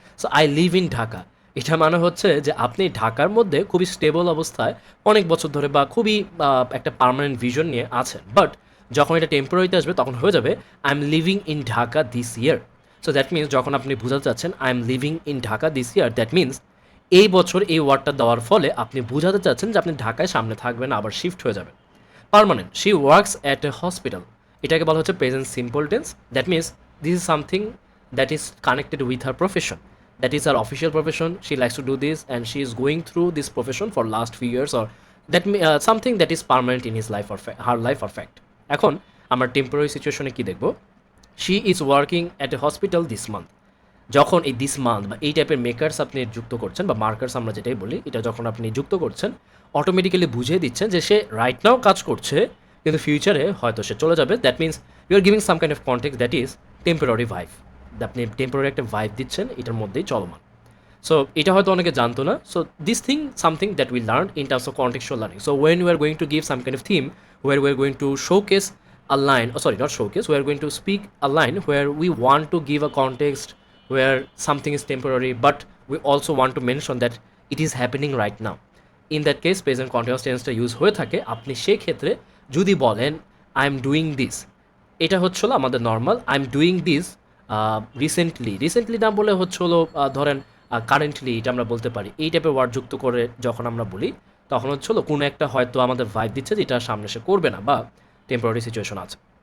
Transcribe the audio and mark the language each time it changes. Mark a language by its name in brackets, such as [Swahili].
[English] so I live in Dhaka, [Bangla] এটা মানে হচ্ছে যে আপনি ঢাকার মধ্যে খুবই স্টেবল অবস্থায় অনেক বছর ধরে বা খুবই একটা পার্মানেন্ট ভিশন নিয়ে আছেন, বাট যখন এটা টেম্পোরারিতে আসবে তখন হয়ে যাবে [English] I am living in Dhaka this year. [Bangla] So that means যখন আপনি বোঝাতে চাচ্ছেন [English] I am living in Dhaka this year, [Bangla] that means এই বছর এই ওয়ার্ডটা দেওয়ার ফলে আপনি বোঝাতে চাচ্ছেন যে আপনি ঢাকায় সামনে থাকবেন, আবার শিফট হয়ে যাবেন। Permanent, [English] she works at a hospital, [Bangla] এটাকে বলা হচ্ছে present simple tense. [English] That means this is something that is connected with her profession, that is her official profession, she likes to do this and she is going through this profession for last few years, or that something that is permanent in his life or her life or fact. [Bangla] এখন আমরা temporary সিচুয়েশনে কি দেখব, [English] she is working at a hospital this month। [Bangla] যখন এই this month বা এই টাইপের মেকার্স আপনি যুক্ত করছেন বা মার্কার্স আমরা যেটাই বলি, এটা যখন আপনি যুক্ত করছেন, অটোমেটিক্যালি বুঝিয়ে দিচ্ছেন যে সে রাইট নাও কাজ করছে কিন্তু ফিউচারে হয়তো সে চলে যাবে। [English] that means you are giving some kind of context that is temporary vibe, [Bangla] আপনি টেম্পোরারি একটা ভাইব দিচ্ছেন, এটার মধ্যেই চলমান। সো এটা হয়তো অনেকে জানতো না। [English] So this thing something that we learn in terms of contextual learning. So when you are going to give some kind of theme where we are going to showcase a line, oh sorry, not showcase, we are going to speak a line where we want to give a context where something is temporary, but we also want to mention that it is happening right now. In that case present continuous tense [Bangla] use হয়ে থাকে। আপনি সেই ক্ষেত্রে যদি বলেন [English] I am doing this, [Bangla] এটা হলো আমাদের normal I am doing this recently না বলে ধরেন কারেন্টলি, এটা আমরা বলতে পারি। এই টাইপের ওয়ার্ড যুক্ত করে যখন আমরা বলি তখন কোনো একটা হয়তো আমাদের ভাইব দিচ্ছে যে এটা সামনে সে করবে না বা টেম্পোরারি সিচুয়েশন আছে।